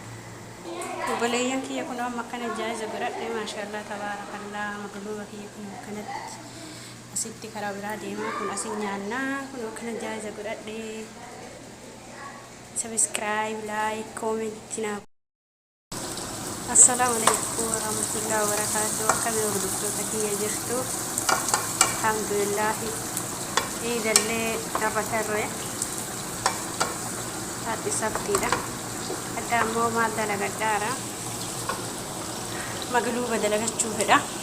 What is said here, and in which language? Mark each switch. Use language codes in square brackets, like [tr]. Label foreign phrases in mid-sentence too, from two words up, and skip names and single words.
[om] Obboleeyyan kiyya kun amma akkana jaaza godhadhe [ar] ما شاء الله تبارك الله [om] magluuba kiyya kun akkanatti asitti karaa biraa deemaa kun asin nyaannaa kun akkana jaaza godhadhe. [en] Subscribe like comment naa. [ar] السلام عليكم ورحمة الله وبركاته. [om] Akkami hordoftoota kiyya jirtu alhamdulillah iidallee qabatarre haati sabtiidha. Adda ammoo maal dalagadhaara magluuba dalagachuu fedha.